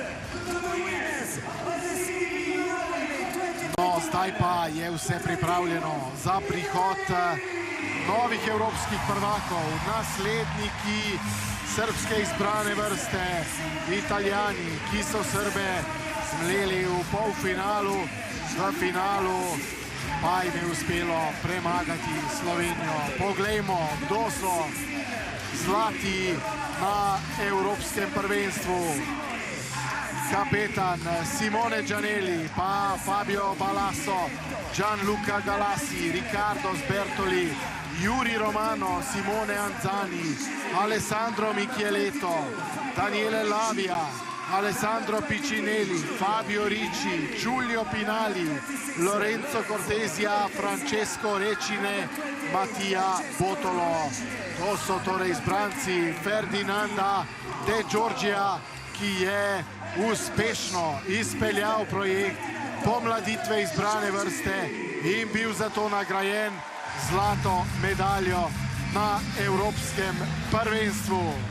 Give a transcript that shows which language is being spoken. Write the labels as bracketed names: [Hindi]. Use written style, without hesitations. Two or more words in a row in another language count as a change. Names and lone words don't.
[Slovenian] No, zdaj pa je vse pripravljeno za prihod novih evropskih prvakov, nasledniki srbske izbrane vrste, Italijani, ki so Srbe zmleli v polfinalu, v finalu pa jim je uspelo premagati Slovenijo. Poglejmo, kdo so zlati na evropskem prvenstvu. Kapetan Simone Giannelli, pa Fabio Balasso, Gianluca Galassi, Riccardo Sbertoli, Yuri Romano, Simone Anzani, Alessandro Michieletto, Daniele Lavia, Alessandro Piccinelli, Fabio Ricci, Giulio Pinali, Lorenzo Cortesia, Francesco Recine, Mattia Botolo. To so torej izbranci Ferdinanda De Giorgia, ki je uspešno izpeljal projekt pomladitve izbrane vrste in bil zato nagrajen zlato medaljo na evropskem prvenstvu.